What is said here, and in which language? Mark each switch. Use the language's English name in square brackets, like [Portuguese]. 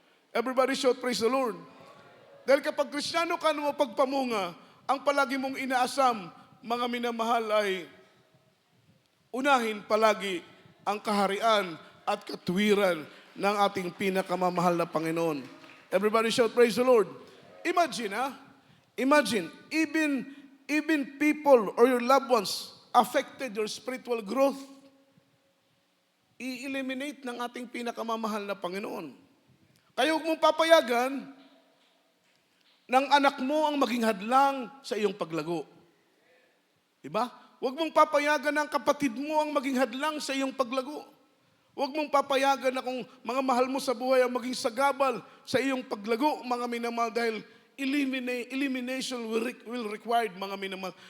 [English] Everybody shout, praise the Lord. [Filipino] Dahil kapag Kristiyano ka na mapagpamunga, ang palagi mong inaasam, mga minamahal, ay unahin palagi ang kaharian at katuwiran ng ating pinakamamahal na Panginoon. [English] Everybody shout, praise the Lord. Imagine, even people or your loved ones affected your spiritual growth. [Filipino] I-eliminate ng ating pinakamamahal na Panginoon. Kaya huwag mong papayagan ng anak mo ang maging hadlang sa iyong paglago. Diba? Huwag mong papayagan ng kapatid mo ang maging hadlang sa iyong paglago. Huwag mong papayagan na kung mga mahal mo sa buhay ang maging sagabal sa iyong paglago, mga minamahal, dahil [English] elimination will required, [Filipino] mga minamahal.